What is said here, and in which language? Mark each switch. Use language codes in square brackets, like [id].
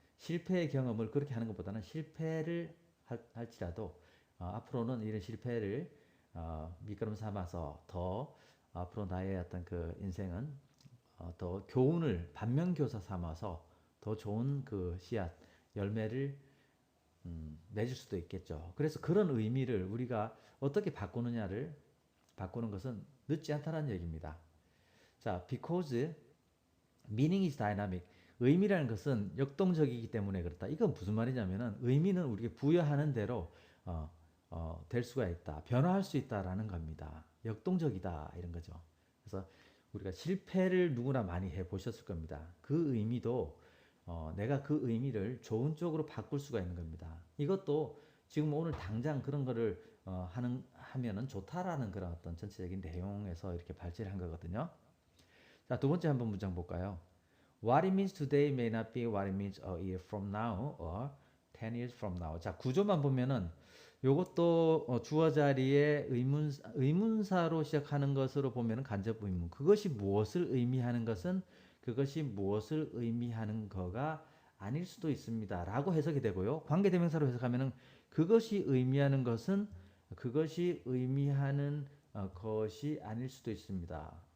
[ko] 실패의 경험을 그렇게 하는 것보다는 실패를 할지라도 앞으로는 이런 실패를 밑거름 삼아서 더 앞으로 나의 어떤 그 인생은 더 교훈을 반면교사 삼아서 더 좋은 그 씨앗 열매를 맺을 수도 있겠죠. 그래서 그런 의미를 우리가 어떻게 바꾸느냐를 바꾸는 것은 늦지 않다는 얘기입니다. [en] 자, because meaning is dynamic. [ko] 의미라는 것은 역동적이기 때문에 그렇다. 이건 무슨 말이냐면은 의미는 우리가 부여하는 대로 될 수가 있다. 변화할 수 있다라는 겁니다. 역동적이다 이런 거죠. 그래서 우리가 실패를 누구나 많이 해 보셨을 겁니다. 그 의미도 내가 그 의미를 좋은 쪽으로 바꿀 수가 있는 겁니다. 이것도 지금 오늘 당장 그런 거를 하면은 좋다라는 그런 어떤 전체적인 내용에서 이렇게 발제를 한 거거든요. 자, 두 번째 한번 문장 볼까요? [en] What it means today may not be what it means a year from now or 10 years from now. [ko] 자, 구조만 보면은 요것도 주어 자리에 의문사로 시작하는 것으로 보면은 간접 의문. 그것이 무엇을 의미하는 것은 그것이 무엇을 의미하는 거가 아닐 수도 있습니다. 라고 해석이 되고요. 관계대명사로 해석하면은 그것이 의미하는 것은 그것이 의미하는 것이 아닐 수도 있습니다.